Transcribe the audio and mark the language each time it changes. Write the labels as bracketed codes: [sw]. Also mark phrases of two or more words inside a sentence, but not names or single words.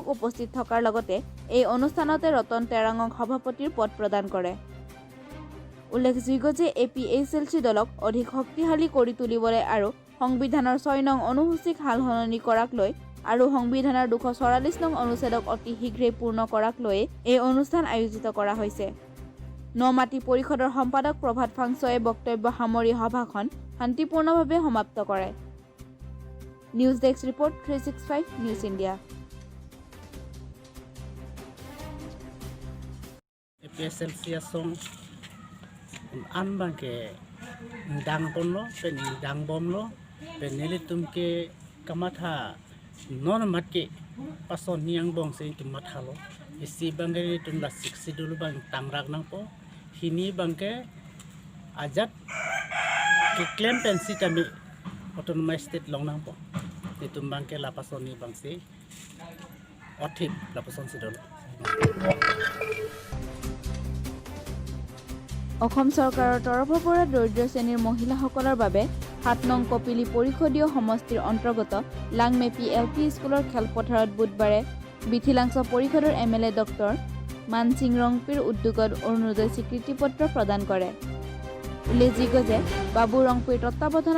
[as] উপস্থিত থকাৰ লগতে এই অনুষ্ঠানতে ৰতন তেৰাঙক সভাপতিৰ পদ প্ৰদান কৰে উল্লেখযোগ্য যে APHLC দলক অধিক শক্তিশালী কৰি তুলিবলৈ আৰু সংবিধানৰ 6 নং অনুসূচীক সাল সলনি কৰাক লৈ আৰু সংবিধানৰ 244 নং অনুচ্ছেদক অতি শীঘ্ৰে পূৰ্ণ কৰাক লৈ এই অনুষ্ঠান আয়োজিত কৰা হৈছে নমাটি পৰিষদৰ সম্পাদক প্ৰভাত ফাংছয়ে বক্তব্য সামৰি সভাখন শান্তিপূৰ্ণভাৱে সমাপ্ত কৰে [en] news desk report [as] 365 নিউজ ইণ্ডিয়া [mjw] APHLC asong ambang ke dang bonlo pen dang bomlo pen nelitumke kamatha non matke pason niang bong se tum mathalo isi bangere tum la 60 dulu bang tangrak nang po hini bangke ajat ke claim pensi tami [en] autonomous state [mjw] long nang po itum bangke la pasoni bang se othip la pason sidol [as] অসম চৰকাৰৰ তৰফৰ পৰা দৰিদ্ৰ শ্ৰেণীৰ মহিলাসকলৰ বাবে 7 নং কপিলি পৰিষদীয় সমষ্টিৰ অন্তৰ্গত লাংমেপি LP স্কুলৰ খেলপথাৰত বুধবাৰে বিথিলাংশ পৰিষদৰ MLA ডক্টৰ মান সিং ৰংপিৰ উদ্যোগত অৰুণোদয় স্বীকৃতি পত্ৰ প্ৰদান কৰে উল্লেখযোগ্য যে বাবু ৰংপিৰ তত্বাৱধানত